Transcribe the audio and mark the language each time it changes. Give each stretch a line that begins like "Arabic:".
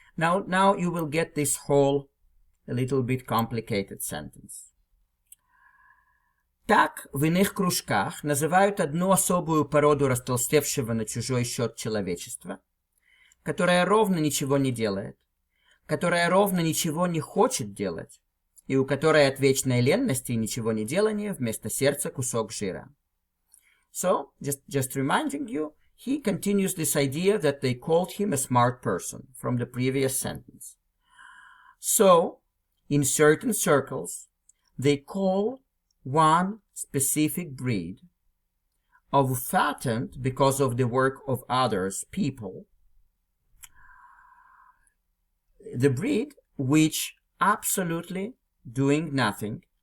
English: Now you will get this whole, a little bit complicated sentence.
Russian: Так в иных кружках называют одну особую породу растолстевшего на чужой счет человечества, которая ровно ничего не делает, которая ровно ничего не хочет делать, и у которой от вечной ленности и ничего не делания вместо сердца кусок жира.
English: So, just reminding you, he continues this idea that they called him a smart person from the previous sentence. So, in certain circles, they call one specific breed of fattened because of the work of others, people, the breed which absolutely doing nothing,